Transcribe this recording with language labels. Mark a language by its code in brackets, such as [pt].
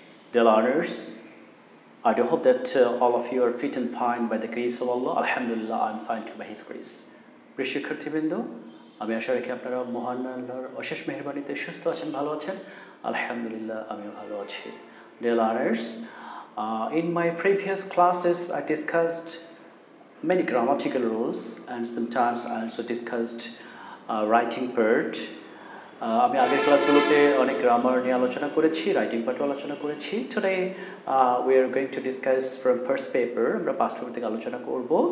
[en] Dear learners, I do hope that all of you are fit and fine by the grace of Allah. Alhamdulillah, I am fine too by His grace. [bn] প্রিয় শিক্ষার্থীবৃন্দ, আমি আশা রাখি আপনারা মহান আল্লাহর অশেষ মেহেরবানিতে সুস্থ আছেন, ভালো আছেন। আলহামদুলিল্লাহ, আমিও ভালো আছি। [en] Dear learners, in my previous classes, I discussed many grammatical rules and sometimes I also discussed writing part. [bn] আমি আগের ক্লাসগুলোতে অনেক গ্রামার নিয়ে আলোচনা করেছি, রাইটিং পার্টও আলোচনা করেছি। [en] today we are going to discuss from first paper, [bn] আমরা পাস্ট পেপার থেকে আলোচনা করব।